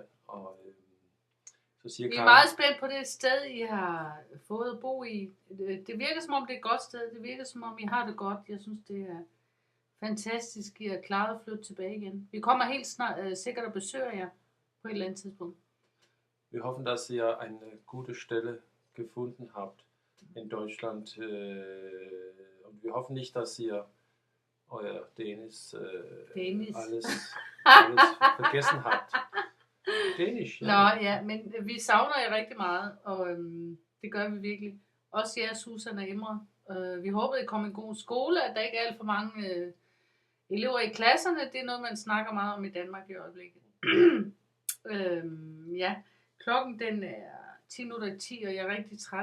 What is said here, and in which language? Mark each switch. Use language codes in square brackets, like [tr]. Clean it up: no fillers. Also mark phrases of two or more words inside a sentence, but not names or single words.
[da] Og så siger Vi er Karen, meget spændt på det sted, I har fået at bo i. Det virker som om, det er et godt sted. Det virker som om, I har det godt. Jeg synes, det er fantastisk, I har klaret at flytte tilbage igen. Vi kommer helt snart sikkert og besøger jer på et eller andet tidspunkt. [de] wir hoffen, dass ihr eine gute Stelle gefunden habt in Deutschland. Und wir hoffen nicht, dass ihr euer Dänisch alles vergessen habt. Dänisch, ja. [da] Nå ja, men vi savner jer rigtig meget, og det gør vi virkelig. Også jer, Susan og Emre. Vi håber, det kommer en god skole, at der ikke er alt for mange elever i klasserne. Det er noget, man snakker meget om i Danmark i øjeblikket. Ja, klokken den er 10:10, og jeg er rigtig træt.